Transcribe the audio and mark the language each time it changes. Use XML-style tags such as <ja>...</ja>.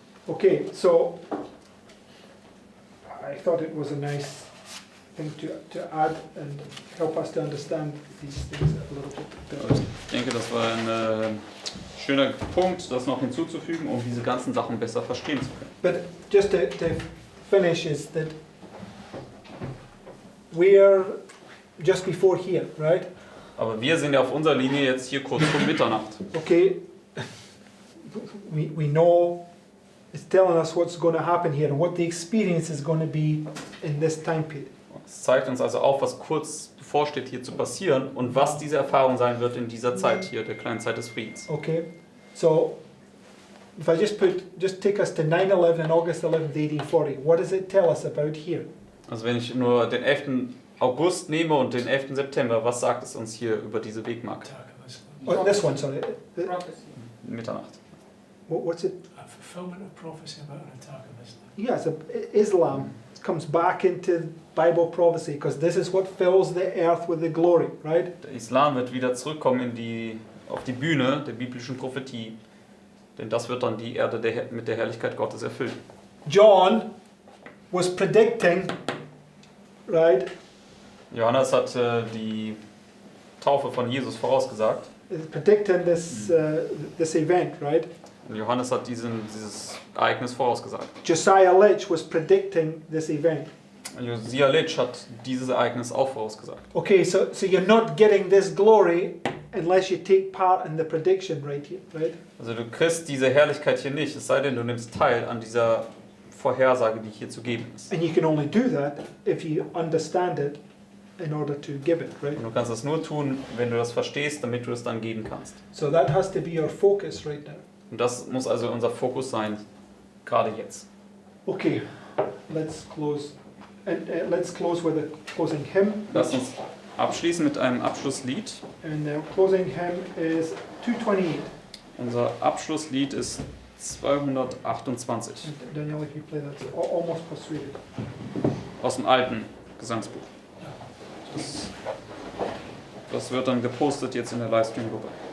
<en>Okay, so I thought it was a nice thing to add and help us to understand these things a little bit better.</en> <de>Ich denke, das war ein schöner Punkt, das noch hinzuzufügen, um diese ganzen Sachen besser verstehen zu können.</de> <en>But just to finish is that we're just before here, right?</en> <de>Aber wir sind ja auf unserer Linie jetzt hier kurz vor Mitternacht.</de> <en>Okay, we know it's telling us what's going to happen here and what the experience is going to be in this time period.</en> <de>Es zeigt uns also auf, was kurz bevorsteht hier zu passieren und was diese Erfahrung sein wird in dieser Zeit hier, der kleinen Zeit des Friedens.</de> <en>Okay, so if I just take us to 9/11 and August 11th, 1840, what does it tell us about here?</en> <de>Also wenn ich nur den 11. August nehme und den 11. September, was sagt es uns hier über diese Wegmarke?</de> <en>Oh, this one, sorry.</en> <de>Mitternacht.</de> <en>What's it? A fulfillment of prophecy about an attack of Islam. Yeah, so Islam comes back into Bible prophecy because this is what fills the earth with the glory, right?</en> <de>Der Islam wird wieder zurückkommen auf die Bühne der biblischen Prophetie, denn das wird dann die Erde mit der Herrlichkeit Gottes erfüllen.</de> <en>John was predicting, right?</en> <de>Johannes hat die Taufe von Jesus vorausgesagt.</de> <en>Predicting this event, right?</en> <de>Und Johannes hat dieses Ereignis vorausgesagt.</de> <en>Josiah Litch was predicting this event.</en> <de>Josia Litsch hat dieses Ereignis auch vorausgesagt.</de> <en>Okay, so you're not getting this glory unless you take part in the prediction right here, right?</en> <de>Also du kriegst diese Herrlichkeit hier nicht, es sei denn, du nimmst teil an dieser Vorhersage, die hier zu geben ist.</de> <en>And you can only do that if you understand it in order to give it, right?</en> <de>Und du kannst das nur tun, wenn du das verstehst, damit du es dann geben kannst.</de> <en>So that has to be our focus right now.</en> <de>Und das muss also unser Fokus sein, gerade jetzt.</de> <en>Okay, let's close. Let's close with a closing hymn.</en> <de>Lass uns abschließen mit einem Abschlusslied.</de> <en>And the closing hymn is 228.</en> <de>Unser Abschlusslied ist 228</de> <en>And Daniel, if you play that, almost persuaded.</en> <de>aus dem alten Gesangsbuch. Das wird dann gepostet jetzt in der Livestream-Gruppe.</de>